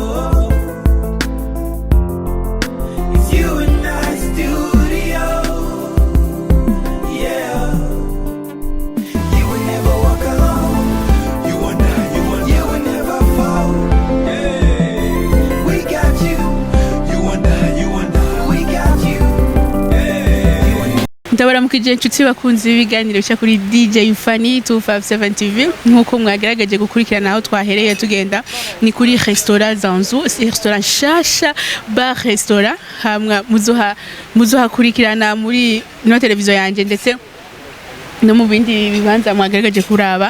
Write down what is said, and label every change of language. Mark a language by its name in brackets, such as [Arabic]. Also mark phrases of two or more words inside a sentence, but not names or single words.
[English] It's you and I studio. Yeah. You would never walk alone. You would never fall. We got you. We got you. [Rundi] ndabaramukije inshuti bakunze ibiganiro bica kuri DJ Fanny 257 TV nkuko mwagerageje gukurikirana aho twahereye tugenda ni kuri restaurant Zanzi Restaurant nshasha Bar restaurant hamwe muzoha kurikirana muri no televiziyo yanje ndetse no mu bindi bibanza mwagerageje kuraba.